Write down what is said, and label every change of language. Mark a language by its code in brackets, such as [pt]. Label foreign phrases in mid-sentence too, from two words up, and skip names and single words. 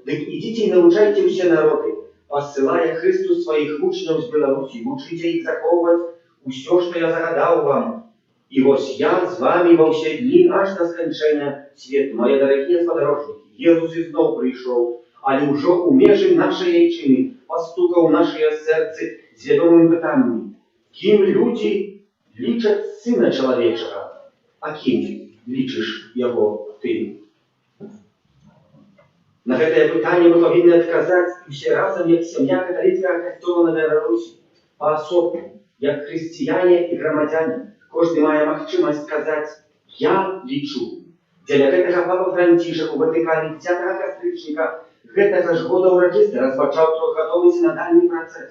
[be] Дык ідзіце і навучайце ўсе народы, пасылае Христус сваіх вучняў з Беларусі, вучыце іх захоўваць усё, што я загадаў вам. І вось я з вамі ва ўсе дні аж да сканчэння свету. Мае дарагія спадарожнікі, Езус ізноў прыйшоў, але ўжо ў межы нашай айчыны пастукаў нашыя сэрцы з вядомымі пытаннямі. [uk] ким люди лічать Сина Чоловічого, а ким лічиш його ти? [be] На гэтае пытанне мы павінны адказаць усе разам, як сям'я каталіцкага касцёла на Беларусі, паасобку, як хрысціяне і грамадзяне. Кожны мае магчымасць сказаць «Я лічу». Дзеля гэтага папа Францішак у Ватыкане 10 кастрычніка гэтага ж года ўрачыста распачаў трохгадовы сінадальны працэс.